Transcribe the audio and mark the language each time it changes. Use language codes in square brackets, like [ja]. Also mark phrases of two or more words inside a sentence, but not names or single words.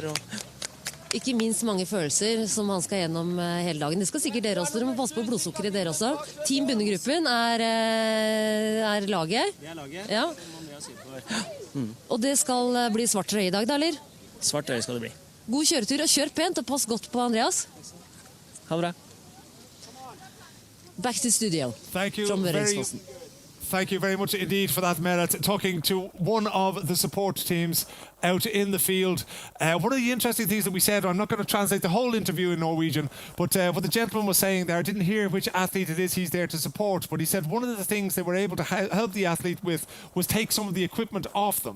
[no] Ikke minst mange følelser som han skal gjennom hele dagen. Det skal sikkert dere også. Dere må passe på blodsukkeret dere også. Team Bunnegruppen laget. Det laget. Ja. Og det skal bli svart trøye i dag, da, eller? Svart trøye skal det bli. God kjøretur, og kjør pent, og pass godt på Andreas. Ha det bra. [en] Back to studio. Thank you from Thank you very much indeed for that, Merit. Talking to one of the support teams out in the field. One of the interesting things that we said, I'm not going to translate the whole interview in Norwegian, but what the gentleman was saying there, I didn't hear which athlete it is he's there to support, but he said one of the things they were able to help the athlete with was take some of the equipment off them.